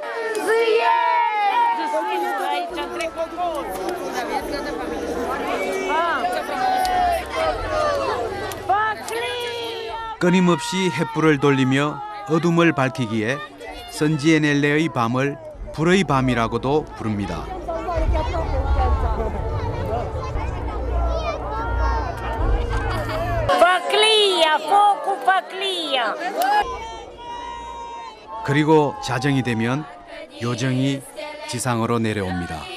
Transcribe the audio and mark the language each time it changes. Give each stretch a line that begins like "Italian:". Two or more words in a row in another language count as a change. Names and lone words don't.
Korean: 끊임없이 횃불을 돌리며 어둠을 밝히기에 선지에넬레의 밤을 불의 밤이라고도 부릅니다.
Romanian: Păclia, focul păclia.
Korean: 그리고 자정이 되면 요정이 지상으로 내려옵니다.